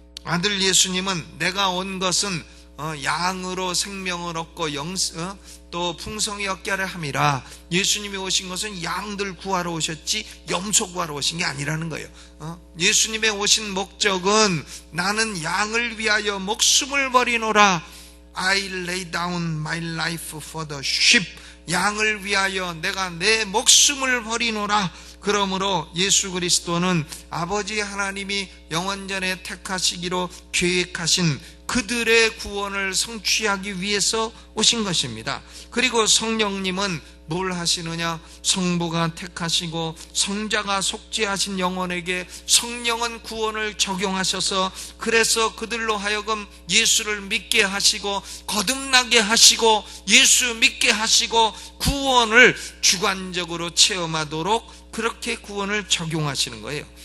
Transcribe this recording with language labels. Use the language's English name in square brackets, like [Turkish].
[Korean] 아들 예수님은 내가 온 것은 양으로 생명을 얻고 또 풍성히 얻게 하려 함이라. 예수님이 오신 것은 양들 구하러 오셨지 염소 구하러 오신 게 아니라는 거예요. 예수님의 오신 목적은 나는 양을 위하여 목숨을 버리노라. [English] I lay down my life for the sheep. [Korean] 양을 위하여 내가 내 목숨을 버리노라. 그러므로 예수 그리스도는 아버지 하나님이 영원전에 택하시기로 계획하신 그들의 구원을 성취하기 위해서 오신 것입니다. 그리고 성령님은 뭘 하시느냐? 성부가 택하시고 성자가 속죄하신 영혼에게 성령은 구원을 적용하셔서 그래서 그들로 하여금 예수를 믿게 하시고 거듭나게 하시고 예수 믿게 하시고 구원을 주관적으로 체험하도록 그렇게 구원을 적용하시는 거예요.